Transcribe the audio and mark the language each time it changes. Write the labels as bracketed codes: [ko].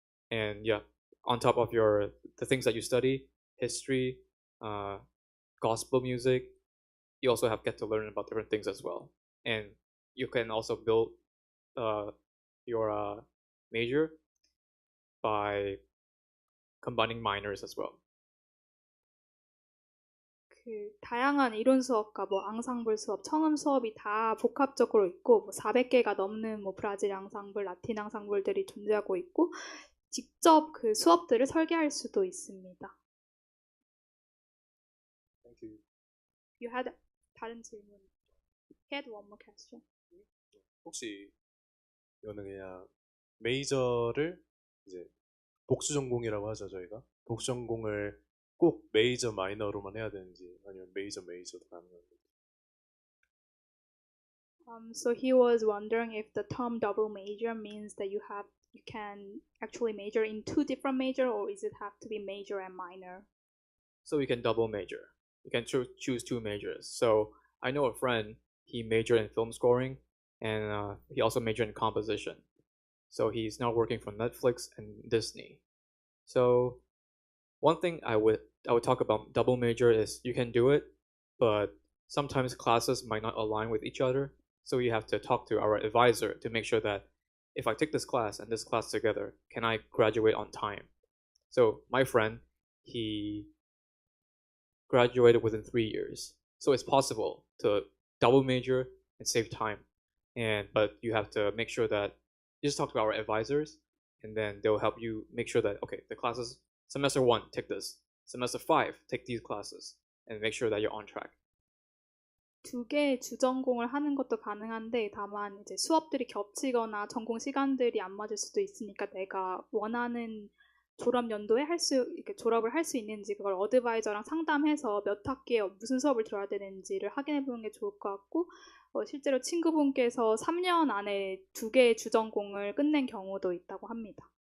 [en] And yeah, on top of the things that you study, history, gospel music, you also get to learn about different things as well. And you can also build your major by combining minors as well. [ko] 다양한 이론 수업과 앙상블 수업, 청음 수업이 다 복합적으로 있고 400개가 넘는 브라질 앙상블, 라틴 앙상블들이 존재하고 있고 직접 그 수업들을 설계할 수도 있습니다. [en] Thank you. You had [ko] 다른 질문. [en] He had one more question. [ko] 혹시 이거는 그냥 메이저를 이제 복수 전공이라고 하죠, 저희가. 복수 전공을 꼭 메이저 마이너로만 해야 되는지 아니면 메이저도 가능한지. [en] So he was wondering if the term double major means that you can actually major in two different major, or is it have to be major and minor? So you can double major. You can choose two majors. So I know a friend, he majored in film scoring and he also majored in composition. So he's now working for Netflix and Disney. So one thing I would talk about double major is you can do it, but sometimes classes might not align with each other. So you have to talk to our advisor to make sure that if I take this class and this class together, can I graduate on time? So my friend, he graduated within 3 years. So it's possible to double major and save time. But you have to make sure that you just talk to our advisors, and then they'll help you make sure that, okay, the classes, semester 1, take this. Semester 5, take these classes, and make sure that you're on track. [ko] 두 개의 주전공을 하는 것도 가능한데 다만 이제 수업들이 겹치거나 전공 시간들이 안 맞을 수도 있으니까 내가 원하는 졸업 연도에 이렇게 졸업을 할 수 있는지 그걸 어드바이저랑 상담해서 몇 학기에 무슨 수업을 들어야 되는지를 확인해 보는 게 좋을 것 같고 실제로 친구분께서 3년 안에 두 개의 주전공을 끝낸 경우도 있다고 합니다.